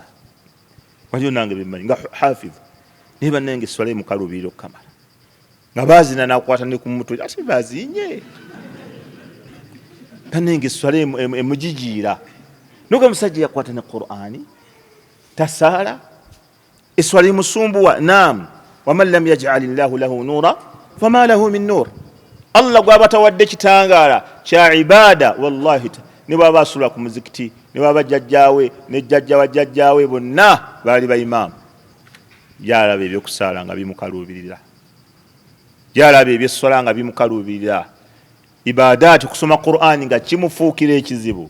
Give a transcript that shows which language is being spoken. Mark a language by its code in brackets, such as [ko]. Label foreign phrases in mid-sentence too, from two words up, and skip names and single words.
[lg] Waliyo nange bemmanyi nga hafiz naye bannange esswala yamukalubirira okukamala, nga baazina nakwata ne ku mutwe ate bazinye. Bannange esswala emujijiira. Nuga omusajja yakwata ne Qur'ani tasaala, esswala emusumbuwa. [ar] نعم، ومن لم يجعل الله له نورا فما له من نور. [lg] Allah gwaba tawadde kitangaala kya ibaada, wallahi ne bwaba asula ku muzikiti ne bwaba jjajjaawe ne jjajja wa jjajjaawe bonna baali baimaamu, gyalaba ebyokusaala nga bimukalubirira, gyalaba ebyesswala nga bimukalubirira, ibadaati kusoma Qur'ani nga kimufuukira ekizibu.